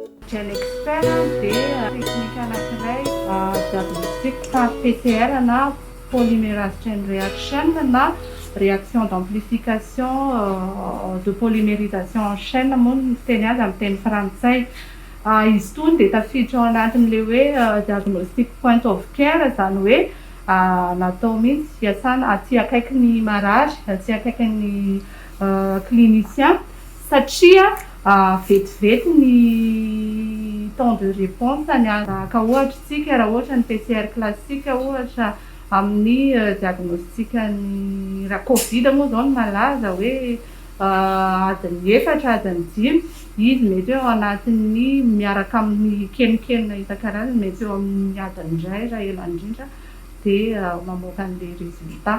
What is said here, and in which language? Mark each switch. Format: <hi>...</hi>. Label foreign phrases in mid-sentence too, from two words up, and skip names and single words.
<mg>Gen Expert dia teknika anankiray</mg> <fr>diagnostic par PCR</fr> <mg>na</mg> <en>polymérase chain reaction</en> <mg>na</mg> <fr>réaction d'amplification de polymérisation en chaîne</fr> <mg>moa ny teny azy amin'ny teny frantsay. Izy itony dia tafiditra ao anatin'le hoe</mg> <en>diagnostic point of care,</en> <mg>zany hoe natao mihitsy fiasana aty akaiky ny marary, aty akaiky ny clinicien satria vetivety ny</mg> <fr>temps de réponse</fr> <mg>ny ka ohatra tsika raha ohatra ny</mg> <fr>PCR classique</fr> <mg>ohatra amin'ny diagnostic-ny raha Covid moa zao ny malaza hoe adiny 4 adiny 5 izy mety eo anatin'ny miaraka amin'ny kenikenina isan-karazany mety eo amin'ny adiny 1 raha ela indrindra dia mamoaka an'ilay résultat.</mg>